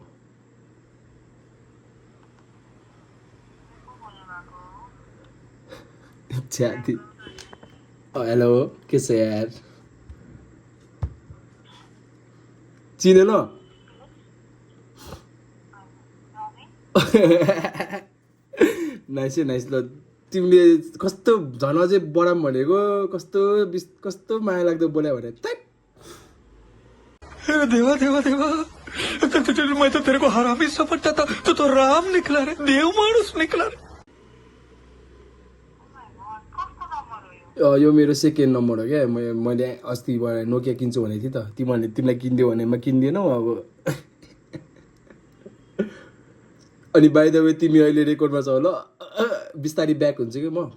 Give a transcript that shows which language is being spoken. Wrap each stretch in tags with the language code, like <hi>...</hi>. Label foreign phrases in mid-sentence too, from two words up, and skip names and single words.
<ne>छ्याती हेलो के छ यार चिनेन</ne> <en>nice nice</en> <ne>ल तिमीले कस्तो झन अझै बढाम भनेको कस्तो माया लाग्दो बोल्यो भने</ne> <hi>देवा देवा देवा मैं तो तेरे को हरामी समझता था तू तो राम निकला रे देव मानुस निकला रे</hi> <ne>यो मेरो</ne> <en>second number</en> <ne>हो क्या मैले अस्ति नोकिया किन्छु भनेको थिएँ त तिमीलाई किनिदियो भने म किन्दिनँ अब अनि</ne> <en>by the way</en> <ne>तिमी अहिले रेकर्डमा छौ ल बिस्तारी ब्याक हुन्छ कि म</ne>